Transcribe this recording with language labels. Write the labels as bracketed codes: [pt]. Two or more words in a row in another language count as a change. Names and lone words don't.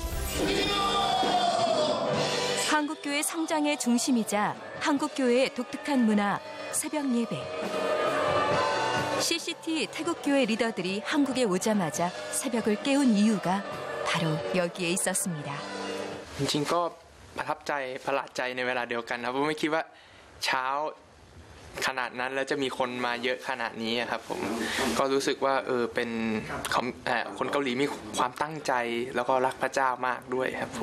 [ko] 한국교회 성장의 중심이자 한국교회의 독특한 문화, 새벽 예배. CCT 태국교회 리더들이 한국에 오자마자 새벽을 깨운 이유가 바로 여기에 있었습니다. [th] จริงๆก็ประทับใจประหลาดใจในเวลาเดียวกันครับผมไม่คิดว่าเช้าขนาดนั้นแล้วจะมีคนมาเยอะขนาดนี้ครับผมก็รู้สึกว่าเป็นคนเกาหลีมีความตั้งใจแล้วก็รักพระเจ้ามากด้วยครับผม